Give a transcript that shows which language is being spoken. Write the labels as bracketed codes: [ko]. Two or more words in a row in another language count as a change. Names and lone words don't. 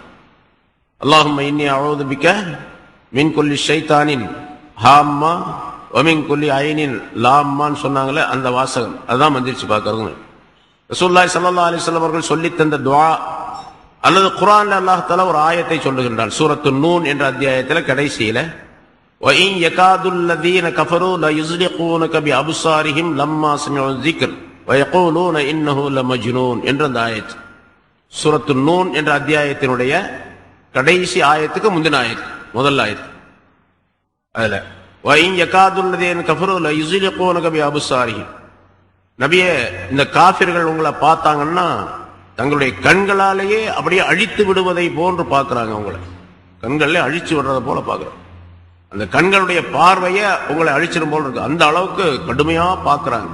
[ar] اللهم إني أعوذ بك من كل شيطان وهامة ومن كل عين لامة [ta] சொன்னாங்களே அந்த வாசகம், அதுதான் மந்திரிச்சு பார்க்கறதுன்னு. ரசூலுல்லாஹி [ar] صلى الله عليه وسلم [ta] அவர்கள் சொல்லி தந்த துஆ அல்லது குர்ஆன்ல [ar] الله تعالى [ta] ஒரு ஆயத்தை சொல்லுகின்றான். சூரத்து நூன் என்ற அத்தியாயத்தில் கடைசியில [ar] وَإِنْ يَكَادُ الَّذِينَ كَفَرُوا لَيُزْلِقُونَكَ بِأَبْصَارِهِمْ لَمَّا سَمِعُوا الذِّكْرَ وَيَقُولُونَ إِنَّهُ لَمَجْنُونٌ [ta] என்ற அந்த ஆயத், சூரத்து நூன் என்ற அத்தியாயத்தினுடைய கடைசி ஆயத்துக்கு முந்தின ஆயத், முதல் ஆயத். [ar] அதுல وَإِنْ يَكَادُ الَّذِينَ كَفَرُوا لَيُزْلِقُونَكَ بِأَبْصَارِهِمْ, [ta] நபியே இந்த காஃபிர்கள் உங்களை பார்த்தாங்கன்னா தங்களுடைய கண்களாலேயே அப்படியே அழித்து விடுவதை போன்று பார்க்கறாங்க. உங்களை கண்கள்ல அழிச்சு விடுறத போல பார்க்கறாங்க. அந்த கண்களுடைய பார்வைய உங்களை அழிச்சிடும் போல இருக்கு. அந்த அளவுக்கு கடுமையா பார்க்கறாங்க.